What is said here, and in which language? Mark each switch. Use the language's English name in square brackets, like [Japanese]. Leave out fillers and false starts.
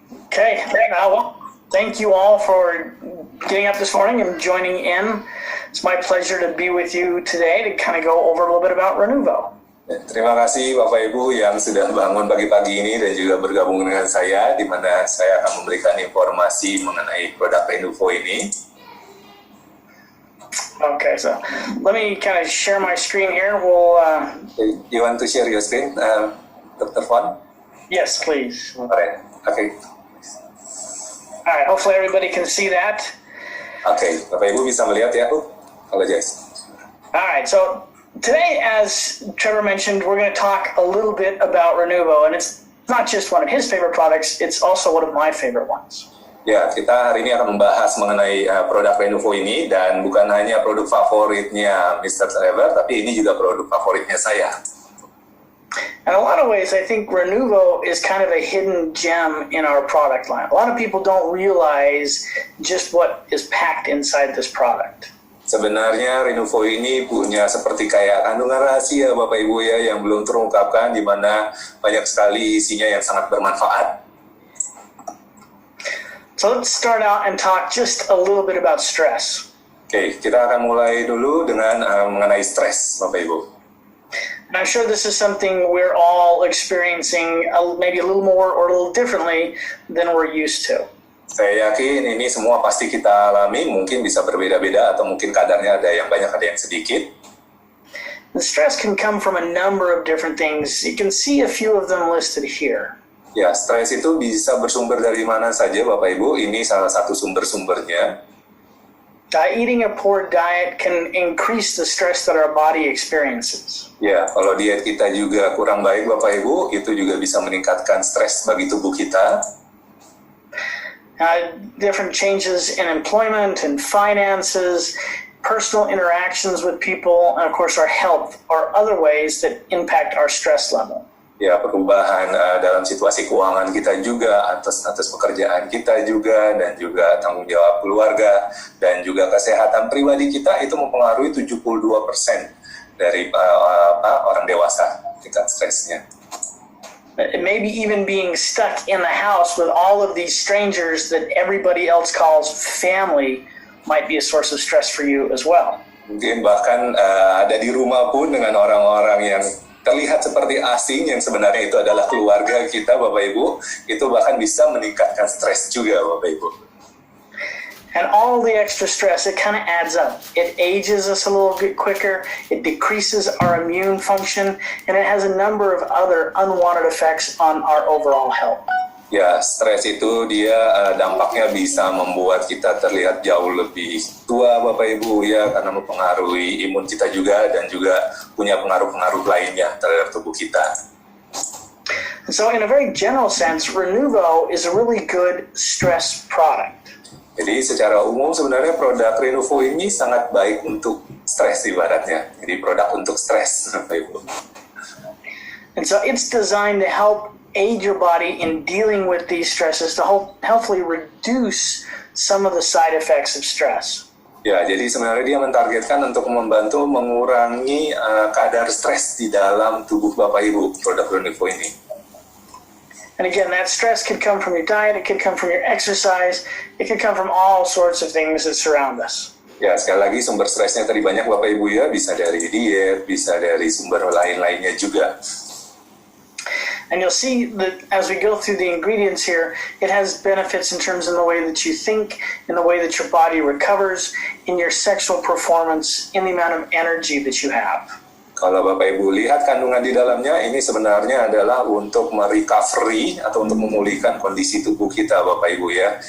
[English] Okay, well, thank you all for getting up this morning and joining in. It's my pleasure to be with you today to kind of go over a little bit about Renuvo. [Indonesian] Terima kasih Bapak Ibu yang sudah bangun pagi-pagi ini dan juga bergabung dengan saya, di mana saya akan memberikan informasi mengenai produk Renuvo ini. [English] Okay, so let me kind of share my screen here. We'll. You want to share your screen, Dr. Fon? Yes, please. Alright, okay. All right. Hopefully everybody can see that. [Indonesian] Oke, Bapak Ibu bisa melihat ya? [English] Apologize. All right. So today, as Trevor mentioned, we're going to talk a little bit about Renuvo, and it's not just one of his favorite products; it's also one of my favorite ones. [Indonesian] Ya, kita hari ini akan membahas mengenai produk Renuvo ini, dan bukan hanya produk favoritnya Mr. Trevor, tapi ini juga produk favoritnya saya. [English] In a lot of ways, I think Renuvo is kind of a hidden gem in our product line. A lot of people don't realize just what is packed inside this product. [Indonesian] Sebenarnya Renuvo ini punya seperti kayak kandungan rahasia Bapak Ibu ya, yang belum terungkapkan, di mana banyak sekali isinya yang sangat bermanfaat. [English] So let's start out and talk just a little bit about stress. [Indonesian] Oke, kita akan mulai dulu dengan mengenai stres Bapak Ibu. [English] And I'm sure this is something we're all experiencing maybe a little more or a little differently than we're used to. [Indonesian] Saya yakin ini semua pasti kita alami, mungkin bisa berbeda-beda atau mungkin kadarnya ada yang banyak, ada yang sedikit. [English] The stress can come from a number of different things. You can see a few of them listed here. [Indonesian] Ya, stres itu bisa bersumber dari mana saja Bapak Ibu, ini salah satu sumber-sumbernya. [English] Eating a poor diet can increase the stress that our body experiences. [Indonesian] Ya, kalau diet kita juga kurang baik Bapak Ibu, itu juga bisa meningkatkan stres bagi tubuh kita. [English] Different changes in employment and finances, personal interactions with people, and of course our health are other ways that impact our stress level. [Indonesian] Ya, perubahan dalam situasi keuangan kita juga, atas pekerjaan kita juga, dan juga tanggung jawab keluarga, dan juga kesehatan pribadi kita itu mempengaruhi 72% dari orang dewasa tingkat stresnya. [English] Maybe even being stuck in the house with all of these strangers that everybody else calls family might be a source of stress for you as well. [Indonesian] Mungkin bahkan ada di rumah pun dengan orang-orang yang terlihat seperti asing, yang sebenarnya itu adalah keluarga kita Bapak Ibu, itu bahkan bisa meningkatkan stres juga Bapak Ibu. [English] And all the extra stress, it kind of adds up. It ages us a little bit quicker, it decreases our immune function, and it has a number of other unwanted effects on our overall health. [Indonesian] Ya, stres itu dia dampaknya bisa membuat kita terlihat jauh lebih tua Bapak Ibu ya, karena mempengaruhi imun kita juga, dan juga punya pengaruh-pengaruh lainnya terhadap tubuh kita. [English] So in a very general sense, Renuvo is a really good stress product. [Indonesian] Jadi secara umum sebenarnya produk Renuvo ini sangat baik untuk stres ibaratnya. Jadi produk untuk stres, Bapak Ibu. [English] And so it's designed to help aid your body in dealing with these stresses to hopefully reduce some of the side effects of stress. [Indonesian] Ya, jadi sebenarnya dia mentargetkan untuk membantu mengurangi kadar stres di dalam tubuh Bapak Ibu, produk Renuvo ini. [English] And again, that stress could come from your diet, it could come from your exercise, it could come from all sorts of things that surround us. [Indonesian] Ya, sekali lagi sumber stresnya tadi banyak Bapak Ibu ya, bisa dari diet, bisa dari sumber lain-lainnya juga. [English] And you'll see that as we go through the ingredients here, it has benefits in terms of the way that you think, in the way that your body recovers, in your sexual performance, in the amount of energy that you have. [Indonesian] Kalau Bapak Ibu lihat kandungan di dalamnya, ini sebenarnya adalah untuk merecovery atau untuk memulihkan kondisi tubuh kita Bapak Ibu ya.